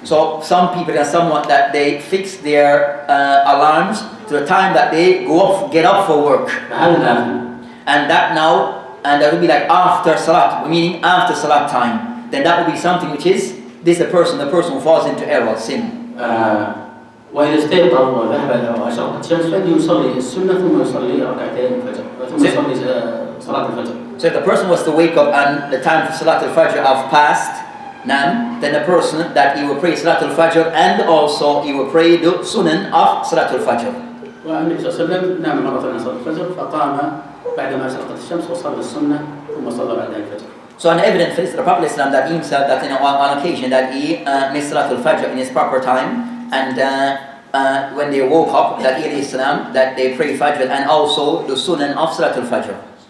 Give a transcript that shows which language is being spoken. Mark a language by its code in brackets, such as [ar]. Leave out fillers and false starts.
[en] So some people are somewhat that they fix their alarms to the time that they get up for work. And that would be like after salat, meaning after salat time. Then that would be something which is the person who falls into error, sin. [ar] وإذا استيقظ وذهب وأشرقت الشمس فإنه يصلي السنة ثم يصلي ركعتين الفجر ثم يصلي صلاة الفجر. [en] So if the person was to wake up and the time for Salat al-Fajr have passed, then the person that he will pray Salat al-Fajr and also he will pray the Sunan of Salat al-Fajr. [ar] والنبي صلى الله عليه وسلم نام مرة عن صلاة الفجر فقام بعدما أشرقت الشمس وصلى السنة ثم صلى بعدها الفجر. [en] So an evidence for this, the Prophet Islam that he himself that on occasion that he made Salat al-Fajr in his proper time, and when they woke up that he Islam that they pray Fajr and also the Sunan of Salat al-Fajr.